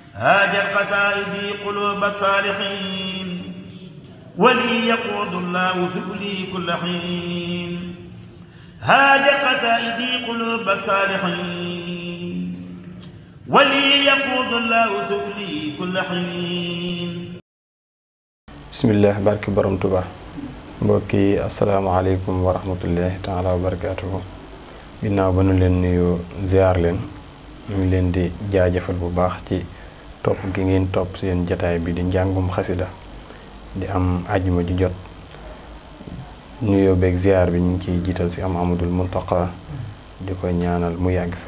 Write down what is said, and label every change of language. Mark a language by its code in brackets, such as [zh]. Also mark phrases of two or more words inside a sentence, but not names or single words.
[ar] هاجت قصائدي قلوب الصالحين ولي يقود الله سؤلي كل حين هاجت قصائدي قلوب الصالحين ولي يقود الله سؤلي كل حين بسم الله [wo] بارك برم توبا mbokki [ar] السلام عليكم ورحمة الله تعالى وبركاته [wo] ginnaaw ba nu leen nuyu ziar leen ñu ngi leen di jaajëfal bu baax ci topp gi ngeen topp seen jataay bi di njàngum xasida di am ajuma ju jot nuyoo beeg ziar bi ñu ngi ciy jiital si am Amadul Muntaqa di ko ñaanal mu yàgg fi